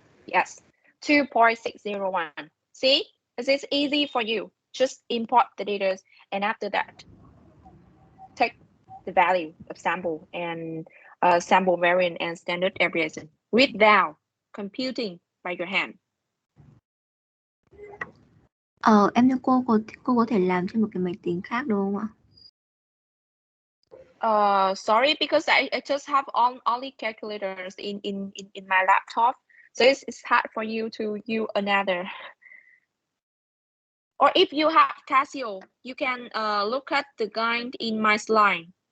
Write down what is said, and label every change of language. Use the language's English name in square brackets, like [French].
[English] Yes, 2.601. See, this is easy for you. Just import the data, and after that, take the value of sample and sample variant and standard deviation without computing by your hand. [Vietnamese] Em thưa cô có thể làm trên một cái máy tính khác được không ạ? [English] Sorry, because I just have only calculators in my laptop, so it's hard for you to use another. Or if you have Casio, you can look at the guide in my slide.